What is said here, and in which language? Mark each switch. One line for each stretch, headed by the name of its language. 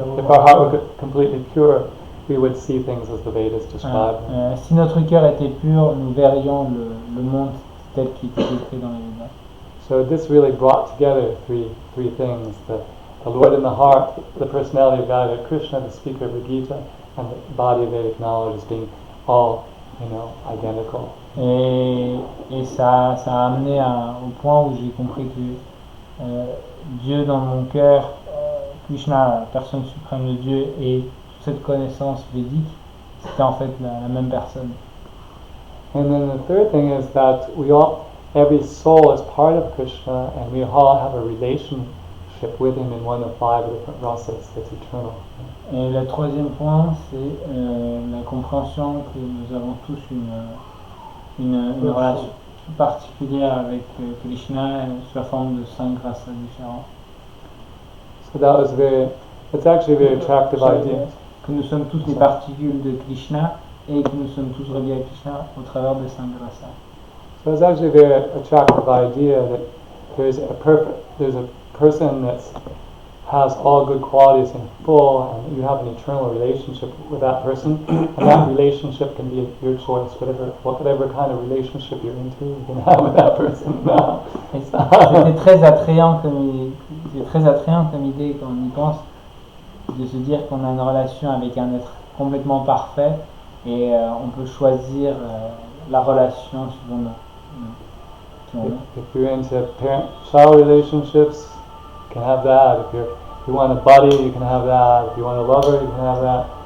English: If our heart were completely pure, we would see things as the Vedas describe.
French: Si notre cœur était pur, nous verrions le monde tel qu'il était décrit dans les Védas.
English: So this really brought together three things: the Lord in the heart, the personality of God, Krishna, the speaker of the Gita, and the body of Vedic knowledge as being all, identical.
French: Et ça a amené au point où j'ai compris que Dieu dans mon cœur, Krishna, la personne suprême de Dieu, et toute cette connaissance védique, c'était en fait la même personne.
English: And then the third thing is that every soul is part of Krishna, and we all have a relationship with Him in one of 5 different rasas that's eternal.
French: Et le troisième point, c'est la compréhension que nous avons tous une relation particulière avec Krishna sous la forme de 5 rasas différents.
English: So it's actually a very attractive idea.
French: Que nous sommes tous les particules de Krishna et que nous sommes tous reliés à Krishna au travers des 5 rasas.
English: So it's actually a very attractive idea that there's a person that has all good qualities in full, and you have an eternal relationship with that person, and that relationship can be your choice, whatever kind of relationship you're into, you can have with that person now.
French: C'était très attrayant comme idée quand on y pense, de se dire qu'on a une relation avec un être complètement parfait et on peut choisir la relation suivant
English: If you're into parent-child relationships, you can have that. If you want a buddy, you can have that. If you want a lover, you can have that.